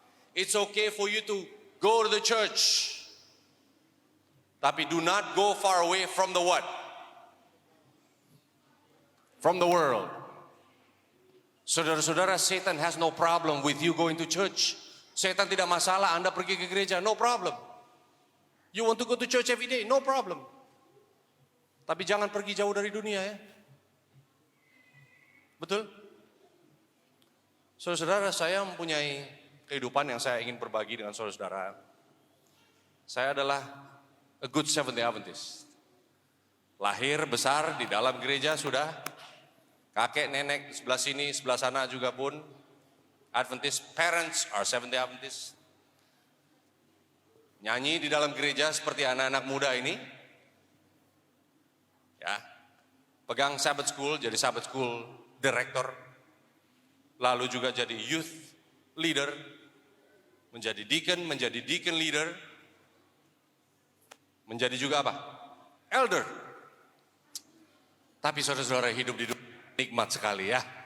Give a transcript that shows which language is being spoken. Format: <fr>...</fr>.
<en>It's okay for you to go to the church.</en> <id>Tapi</id> <en>do not go far away from the what? From the world. Saudara-saudara, Satan has no problem with you going to church.</en> <id>Satan tidak masalah Anda pergi ke gereja,</id> <en>no problem. You want to go to church every day, no problem.</en> <id>Tapi jangan pergi jauh dari dunia ya. Betul? Saudara-saudara, saya mempunyai kehidupan yang saya ingin berbagi dengan saudara-saudara. Saya adalah</id> <en>a good Seventh-day Adventist.</en> <id>Lahir besar di dalam gereja sudah. Kakek nenek sebelah sini, sebelah sana juga pun Adventist.</id> <en>Parents are Seventh-day Adventist.</en> <id>Nyanyi di dalam gereja seperti anak-anak muda ini. Ya. Pegang Sabbath School, jadi Sabbath School Director. Lalu juga jadi youth leader. Menjadi deacon leader. Menjadi juga apa? Elder. Tapi saudara-saudara, hidup di dunia nikmat sekali ya.</id>